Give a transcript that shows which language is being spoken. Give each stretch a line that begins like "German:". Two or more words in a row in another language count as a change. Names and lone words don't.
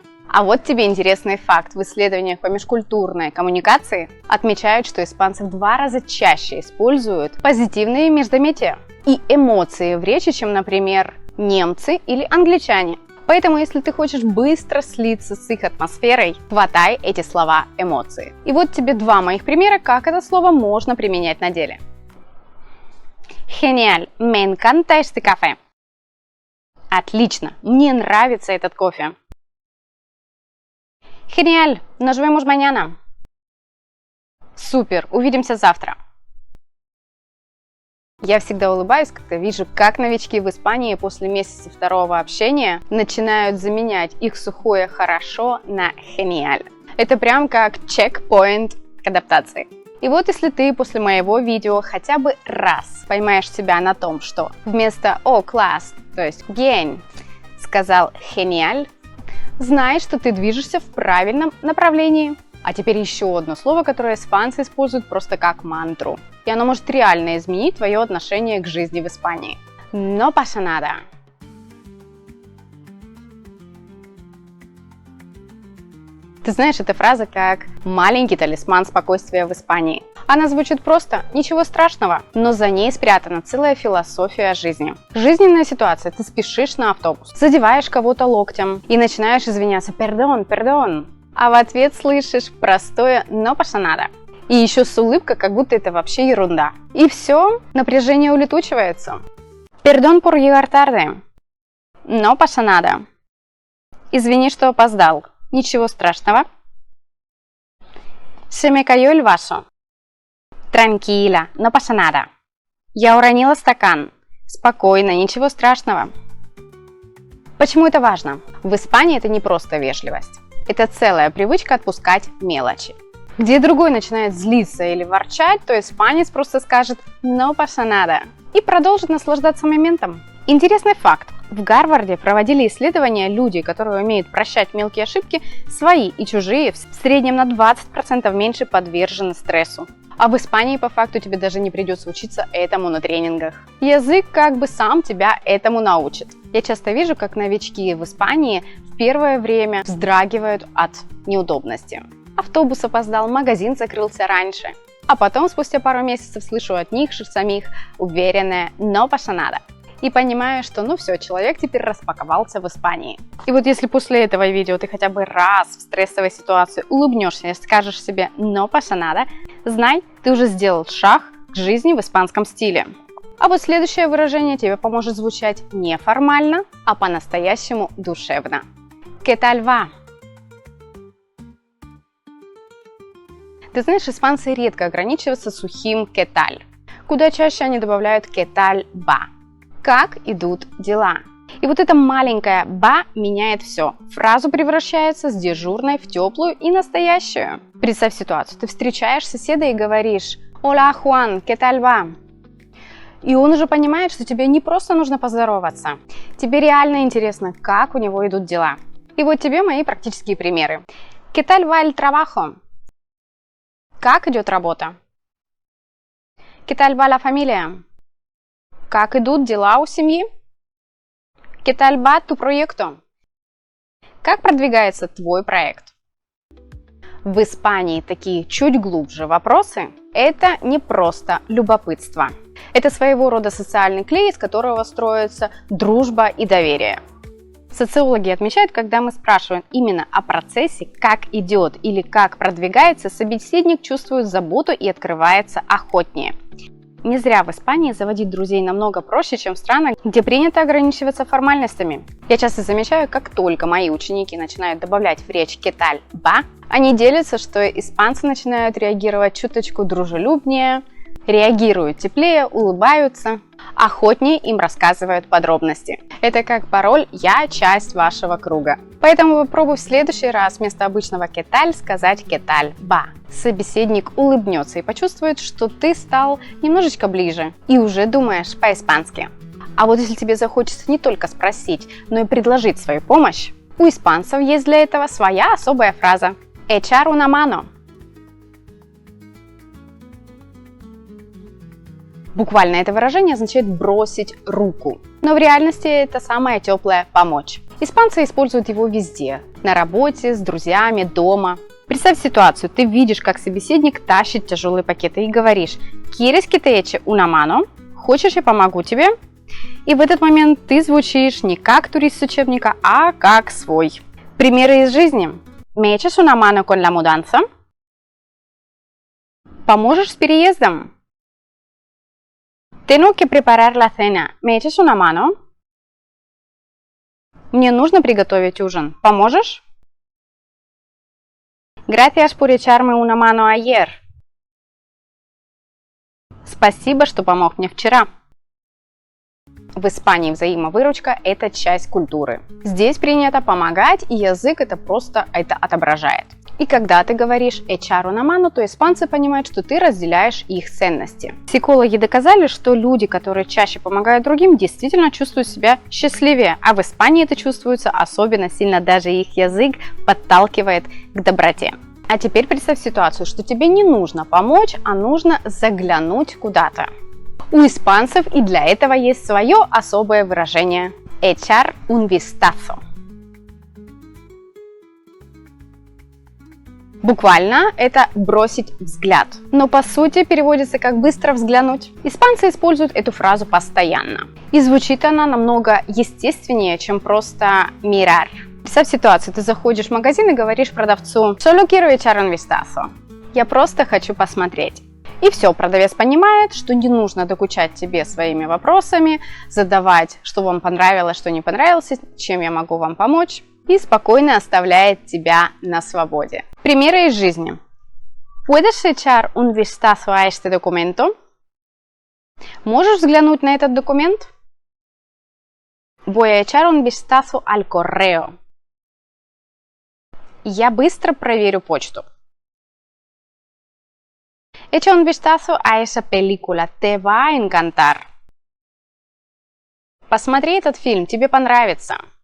Russian: А вот тебе интересный факт. В исследованиях по межкультурной коммуникации отмечают, что испанцы в 2 раза чаще используют позитивные междометия и эмоции в речи, чем, например, немцы или англичане. Поэтому, если ты хочешь быстро слиться с их атмосферой, хватай эти слова эмоции. И вот тебе 2 моих примера, как это слово можно применять на деле.
Spanish: Genial, me encanta este café.
Russian: Отлично, мне нравится этот кофе.
Spanish: Genial, nos vemos mañana.
Russian: Супер, увидимся завтра. Я всегда улыбаюсь, когда вижу, как новички в Испании после месяца второго общения начинают заменять их сухое «хорошо» на «genial». Это прям как чекпоинт к адаптации. И вот если ты после моего видео хотя бы раз поймаешь себя на том, что вместо «о, класс», то есть «bien», сказал «genial», знай, что ты движешься в правильном направлении. А теперь еще одно слово, которое испанцы используют просто как мантру. И оно может реально изменить твое отношение к жизни в Испании.
Spanish: No pasa nada.
Russian: Ты знаешь, эта фраза как маленький талисман спокойствия в Испании. Она звучит просто «ничего страшного», но за ней спрятана целая философия жизни. Жизненная ситуация, ты спешишь на автобус, задеваешь кого-то локтем и начинаешь извиняться
Spanish: «perdón, perdón»,
Russian: а в ответ слышишь простое
Spanish: «no pasa nada».
Russian: И еще с улыбкой, как будто это вообще ерунда. И все, напряжение улетучивается.
Spanish: «Perdón por llegar tarde». «No pasa nada».
Russian: Извини, что опоздал. Ничего страшного.
Spanish: «Se me cayó el vaso». «Tranquila, no pasa nada».
Russian: Я уронила стакан. Спокойно, ничего страшного. Почему это важно? В Испании это не просто вежливость. Это целая привычка отпускать мелочи. Где другой начинает злиться или ворчать, то испанец просто скажет
Spanish: «no pasa nada»
Russian: и продолжит наслаждаться моментом. Интересный факт. В Гарварде проводили исследования, люди, которые умеют прощать мелкие ошибки, свои и чужие, в среднем на 20% меньше подвержены стрессу. А в Испании по факту тебе даже не придется учиться этому на тренингах. Язык как бы сам тебя этому научит. Я часто вижу, как новички в Испании в первое время вздрагивают от неудобности. Автобус опоздал, магазин закрылся раньше. А потом, спустя пару месяцев, слышу от них же самих уверенное
Spanish: «no pasa nada».
Russian: И понимаю, что ну все, человек теперь распаковался в Испании. И вот если после этого видео ты хотя бы раз в стрессовой ситуации улыбнешься и скажешь себе
Spanish: «no pasa nada»,
Russian: знай, ты уже сделал шаг к жизни в испанском стиле. А вот следующее выражение тебе поможет звучать не формально, а по-настоящему душевно.
Spanish: ¿Qué tal va?
Russian: Ты знаешь, испанцы редко ограничиваются сухим
Spanish: «qué tal?»,
Russian: куда чаще они добавляют
Spanish: «qué tal va?»,
Russian: «как идут дела?». И вот это маленькое «ба» меняет все. Фразу превращается с дежурной в теплую и настоящую. Представь ситуацию. Ты встречаешь соседа и говоришь
Spanish: «Hola, Juan, ¿qué tal va?».
Russian: И он уже понимает, что тебе не просто нужно поздороваться. Тебе реально интересно, как у него идут дела. И вот тебе мои практические примеры.
Spanish: ¿Qué tal va el trabajo?
Russian: Как идет работа?
Spanish: ¿Qué tal va la familia?
Russian: Как идут дела у семьи?
Spanish: ¿Qué tal va tu proyecto?
Russian: Как продвигается твой проект? В Испании такие чуть глубже вопросы – это не просто любопытство. Это своего рода социальный клей, из которого строится дружба и доверие. Социологи отмечают, когда мы спрашиваем именно о процессе, как идет или как продвигается, собеседник чувствует заботу и открывается охотнее. Не зря в Испании заводить друзей намного проще, чем в странах, где принято ограничиваться формальностями. Я часто замечаю, как только мои ученики начинают добавлять в речь
Spanish: «qué tal va?»,
Russian: они делятся, что испанцы начинают реагировать чуточку дружелюбнее, реагируют теплее, улыбаются, охотнее им рассказывают подробности. Это как пароль «Я часть вашего круга». Поэтому попробуй в следующий раз вместо обычного
Spanish: «qué tal»
Russian: сказать
Spanish: «qué tal va?».
Russian: Собеседник улыбнется и почувствует, что ты стал немножечко ближе и уже думаешь по-испански. А вот если тебе захочется не только спросить, но и предложить свою помощь, у испанцев есть для этого своя особая фраза
Spanish: «echar una mano».
Russian: Буквально это выражение означает бросить руку, но в реальности это самое теплое «помочь». Испанцы используют его везде – на работе, с друзьями, дома. Представь ситуацию, ты видишь, как собеседник тащит тяжелые пакеты и говоришь
Spanish: «¿Quieres que te eche una mano?»
Russian: «Хочешь, я помогу тебе?» И в этот момент ты звучишь не как турист с учебника, а как свой. Примеры из жизни.
Spanish: ¿Me echas una mano con la mudanza?»
Russian: «Поможешь с переездом?»
Spanish: Tengo que preparar la cena. ¿Me echas una mano?
Russian: Мне нужно приготовить ужин. Поможешь?
Spanish: Gracias por echarme una mano ayer.
Russian: Спасибо, что помог мне вчера. В Испании взаимовыручка – это часть культуры. Здесь принято помогать, и язык это отображает. И когда ты говоришь
Spanish: «echar una mano»,
Russian: то испанцы понимают, что ты разделяешь их ценности. Психологи доказали, что люди, которые чаще помогают другим, действительно чувствуют себя счастливее, а в Испании это чувствуется особенно сильно, даже их язык подталкивает к доброте. А теперь представь ситуацию, что тебе не нужно помочь, а нужно заглянуть куда-то. У испанцев и для этого есть свое особое выражение
Spanish: «echar un vistazo».
Russian: Буквально это бросить взгляд, но по сути переводится как быстро взглянуть. Испанцы используют эту фразу постоянно. И звучит она намного естественнее, чем просто mirar. Представь ситуацию, ты заходишь в магазин и говоришь продавцу
Spanish: «Solo quiero echar un vistazo».
Russian: Я просто хочу посмотреть. И все, продавец понимает, что не нужно докучать тебе своими вопросами, задавать, что вам понравилось, что не понравилось, чем я могу вам помочь, и спокойно оставляет тебя на свободе. Примеры из жизни.
Spanish: ¿Puedes echar un vistazo a este documento?
Russian: Можешь взглянуть на этот документ?
Spanish: Voy a echar un vistazo al correo.
Russian: Я быстро проверю почту.
Spanish: Echa un vistazo a esa película, te va a encantar.
Russian: Посмотри этот фильм, тебе понравится.